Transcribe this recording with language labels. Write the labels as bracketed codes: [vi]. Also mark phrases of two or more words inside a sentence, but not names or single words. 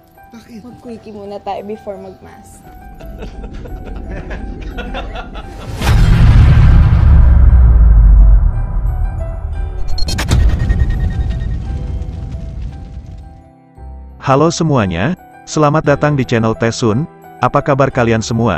[tl] Bakit? Mag-quickie muna tayo before mag-mask. [id] Halo semuanya, selamat datang di channel Tesun. Apa kabar kalian semua?